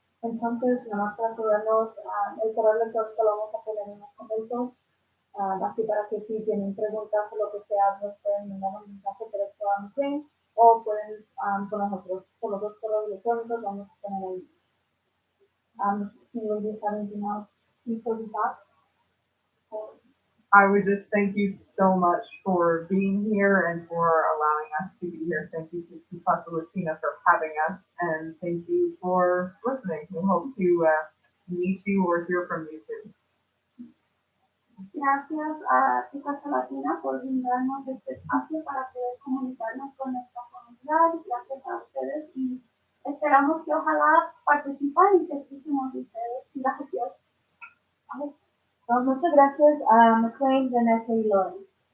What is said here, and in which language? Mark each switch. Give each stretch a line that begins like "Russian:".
Spanish: Entonces, nada más para asegurarnos, el correo electrónico lo vamos a poner en los comentarios. Así para que si tienen preguntas o lo que sea, nos pueden mandar un mensaje directo a Maclane o pueden con nosotros, con los dos correos electrónicos, vamos a poner ahí.
English: Si you just have anything else before we talk? I would just thank you so much for being here and for allowing us to be here. Thank you to Casa Latina for having us, and thank you for listening. We hope to meet you or hear from you soon.
Spanish: Gracias a Casa Latina por brindarnos este espacio para poder comunicarnos con nuestra comunidad. Gracias a ustedes y esperamos que ojalá participen y que escuchemos de ustedes. Gracias. Well, muchas gracias a Maclane, Vanessa y Lauren.